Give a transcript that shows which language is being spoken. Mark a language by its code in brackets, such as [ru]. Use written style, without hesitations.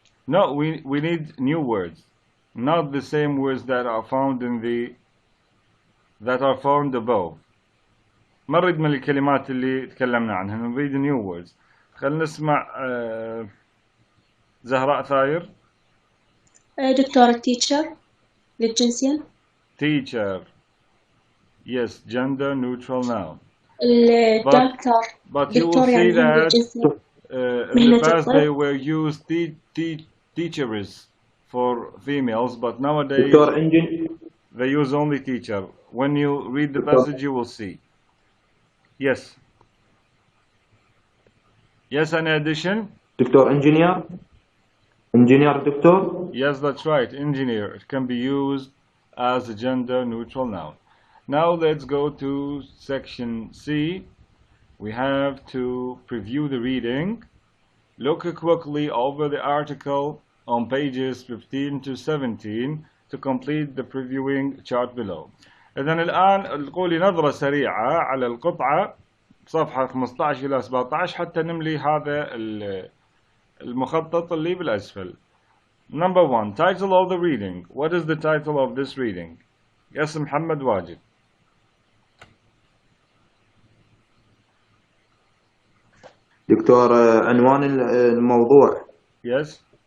[en] No, we need new words, not the same words that are found above. [ar] ما نريد من الكلمات اللي تكلمنا عنها، نريد [en] new words. [ar] خلينا نسمع زهراء ثاير. دكتور teacher للجنسية. [en] Teacher. Yes, gender neutral noun. Doctor. But you will see that in the past they were used teachers for females, but nowadays they use only teacher. When you read the passage, you will see. Yes. Yes, any addition? [ar] دكتور engineer دكتور. [en] Yes, that's right, engineer. It can be used as a gender neutral noun. Now let's go to section C. We have to preview the reading. Look quickly over the article on pages 15 to 17 to complete the previewing chart below. [ar] إذن الآن قولي نظرة سريعة على القطعة صفحة 15 إلى 17 حتى نملي هذا المخطط اللي بالأسفل. [en] Number 1, title of the reading. What is the title of this reading? Yes, Muhammad Wajid. [ar] دكتور عنوان الموضوع. [en] Yes.